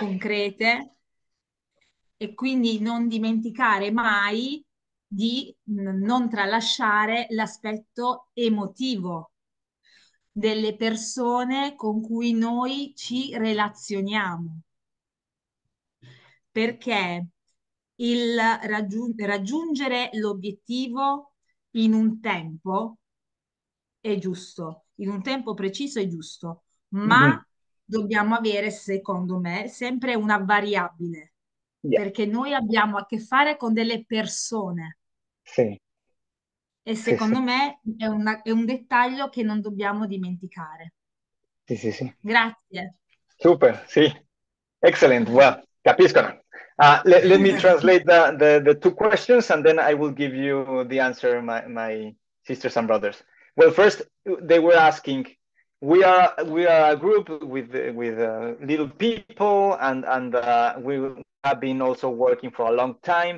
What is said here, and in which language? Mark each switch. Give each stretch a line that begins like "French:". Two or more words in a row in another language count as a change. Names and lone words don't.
Italian: concrete e quindi non dimenticare mai di non tralasciare l'aspetto emotivo delle persone con cui noi ci relazioniamo, perché raggiungere l'obiettivo in un tempo è giusto, in un tempo preciso è giusto, Mhm. ma dobbiamo avere, secondo me, sempre una variabile, Yeah. perché noi abbiamo a che fare con delle persone Sí, e
Spanish: sí, sí,
Italian: secondo me è un dettaglio che non dobbiamo dimenticare.
Spanish: sí, sí, sí.
Italian: Grazie.
Spanish: Súper, sí.
English: Excellent. Well, capiscono. Let me translate the two questions, and then I will give you the answer, my sisters and brothers. Well, first, they were asking, we are a group with little people, and we have been also working for a long time.